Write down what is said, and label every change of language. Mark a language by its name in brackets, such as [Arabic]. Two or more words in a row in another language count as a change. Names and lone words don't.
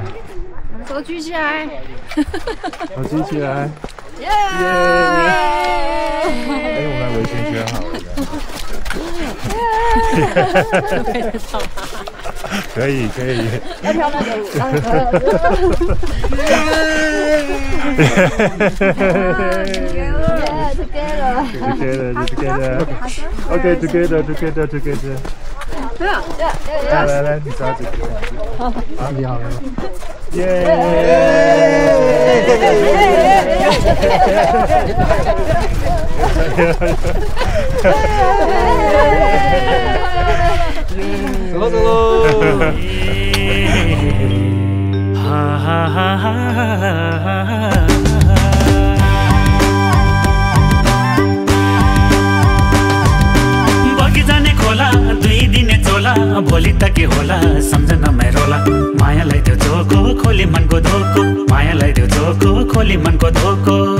[Chinese] 手举起来，手举起来。耶！哎，我们围裙选好了。可以可以。要跳那个舞。 [English] Together. Okay, together. [Chinese] 来来，你抓紧。好，你好。走喽！哈哈哈哈！ [Nepali] दुई दिने चोला भोलि त के होला सम्झन रोला मायालाई त्यो झोको खोली मनको धोको मायालाई त्यो झोको खोली मनको धोको